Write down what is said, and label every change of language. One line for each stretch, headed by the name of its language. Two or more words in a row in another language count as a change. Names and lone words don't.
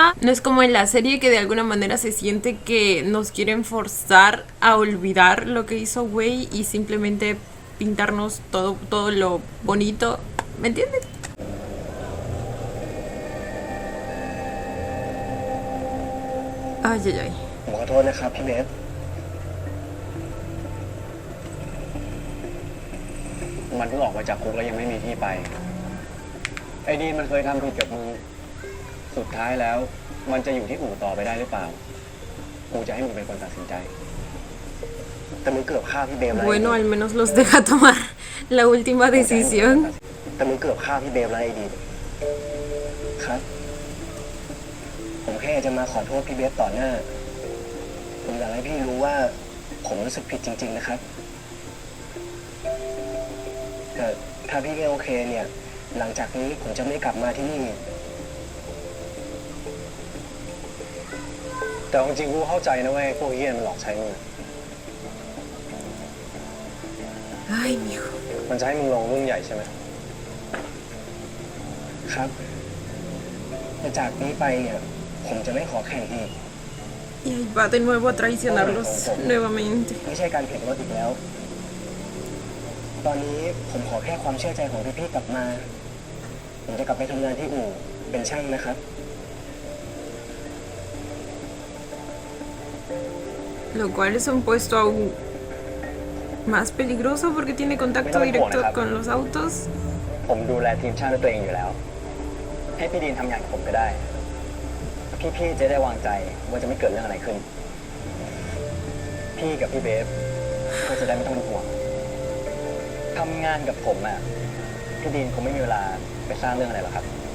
Spanish: No es como en la serie, que de alguna manera se siente que nos quieren forzar a olvidar lo que hizo Wei y simplemente pintarnos todo lo bonito, ¿me entiendes? Ay.
Thai: ผมขอโทษนะครับพี่เบฟ มันเพิ่งออกมาจากคุกแล้วยังไม่มีที่ไป ไอ้ดีนมันเคยทำผิดกับมึง สุดท้ายแล้ว มันจะอยู่ที่อู่ต่อไปได้หรือเปล่า กูจะให้มึงเป็นคนตัดสินใจ แต่มึงเกือบฆ่าพี่เบฟแล้ว
Spanish: Bueno, al menos los deja tomar la última decisión.
Thai: แต่มึงเกือบฆ่าพี่เบฟแล้วไอ้ดีนครับ ผมแค่จะมาขอโทษพี่เบฟต่อหน้า ผมอยากให้พี่รู้ว่า ผมรู้สึกผิดจริง ๆนะครับ แต่ถ้าพี่ไม่โอเคเนี่ย หลังจากนี้ผมจะไม่กลับมาที่นี่ แต่จริงๆกูเข้าใจนะเว้ยพวกเฮียมันหลอกใช้มึง
Spanish: Ay, mijo.
Thai: มันจะให้มึงลงรุ่นใหญ่ใช่ไหม ครับแต่จากนี้ไปเนี่ย ผมจะไม่ขอแข่งอีก
Spanish: Y ahí va de nuevo a traicionarlos nuevamente.
Thai: ไม่ใช่การแข่งรถอีกแล้ว ตอนนี้ผมขอแค่ความเชื่อใจของพี่ๆกลับมา ผมจะกลับไปทำงานที่อู่เป็นช่างนะครับ
Spanish: Lo cual es un puesto aún más peligroso porque tiene contacto directo con los autos.
Thai: ผมดูแลทีมชาติด้วยตัวเองอยู่แล้ว ให้พี่ดีนทำงานกับผมก็ได้ พี่ๆจะได้วางใจว่าจะไม่เกิดเรื่องอะไรขึ้น พี่กับพี่เบฟก็จะได้ไม่ต้องเป็นห่วงทำงานกับผมอ่ะพี่ดีนคงไม่มีเวลาไปสร้างเรื่องอะไรหรอกครับ